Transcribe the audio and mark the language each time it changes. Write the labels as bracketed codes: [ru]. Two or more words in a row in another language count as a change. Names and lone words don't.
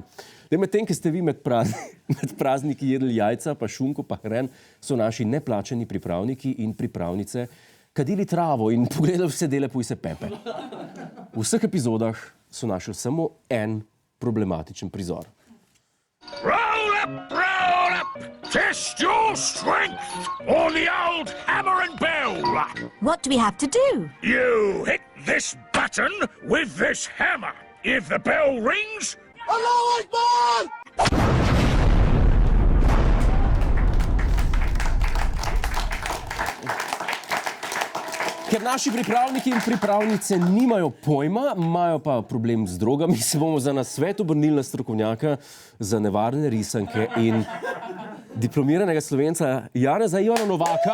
[sl] Medtem, ko ste vi med prazniki jedli jajca, pa šunko, pa hren, so naši neplačani pripravniki in pripravnice kadili travo in pogledali vse dele pujse Pepe. V vseh epizodah so našli samo en problematičen prizor. [en] Roll up, test your strength on the old hammer and bell. What do we have to do? You hit this button with this hammer. If the bell rings, [ar] الله أكبر! [sl] Ker naši pripravniki in pripravnice nimajo pojma, imajo pa problem z drogami, se bomo za nasvet obrnili na strokovnjaka za nevarne risanke in diplomiranega Slovenca Janeza Ivana Novaka.